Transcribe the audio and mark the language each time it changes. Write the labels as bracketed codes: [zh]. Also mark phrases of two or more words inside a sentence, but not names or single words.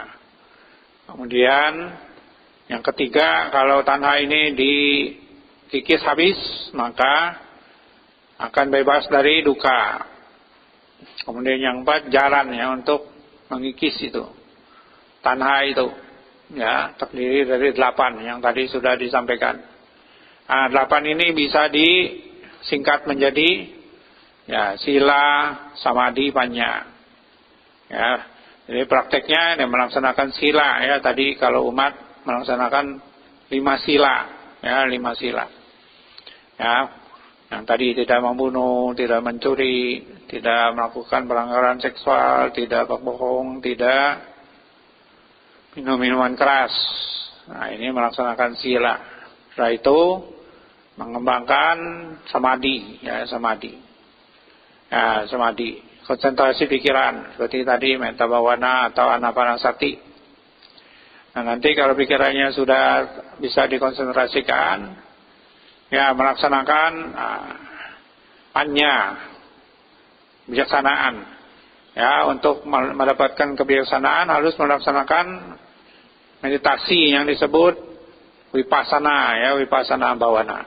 [id] Kemudian yang ketiga, kalau tanha ini dikikis habis, maka akan bebas dari duka. Kemudian yang 4, jalan, ya, untuk mengikis itu tanha itu, ya, terdiri dari 8 yang tadi sudah disampaikan. 8 ini bisa disingkat menjadi ya [pi] sila, samadhi, panya. [id] Ya, jadi prakteknya dia melaksanakan sila, ya, tadi kalau umat melaksanakan 5 sila, ya, 5 sila. Ya, yang tadi tidak membunuh, tidak mencuri, tidak melakukan pelanggaran seksual, tidak berbohong, tidak minum minuman keras. Nah, ini melaksanakan sila. Setelah itu mengembangkan samadhi, ya, samadhi. Ya, samadhi. Konsentrasi pikiran seperti tadi [pi] metta bhavana [id] atau anapanasati. Nah, nanti kalau pikirannya sudah bisa dikonsentrasikan, ya, melaksanakan panya, bijaksanaan. Ya, untuk mendapatkan kebijaksanaan harus melaksanakan meditasi yang disebut vipassana, ya, [pi] vipassana bhavana.